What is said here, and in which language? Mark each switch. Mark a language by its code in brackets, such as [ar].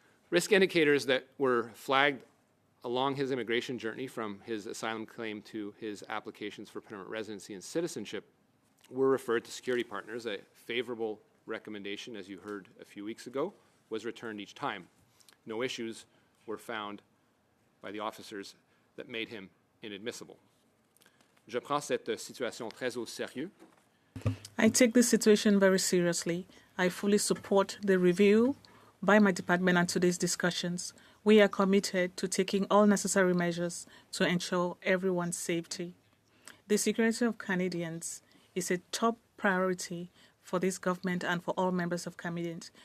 [en] Risk indicators that were flagged along his immigration journey, from his asylum claim to his applications for permanent residency and citizenship, were referred to security partners. A favorable recommendation, as you heard a few weeks ago, was returned each time. No issues were found by the officers that made him inadmissible. [fr] Je prends cette situation très au sérieux. [en] I take this situation very seriously. I fully support the review by my department and today's discussions. We are committed to taking all necessary measures to ensure everyone's safety. The security of Canadians is a top priority for this government and for all members of Canadians.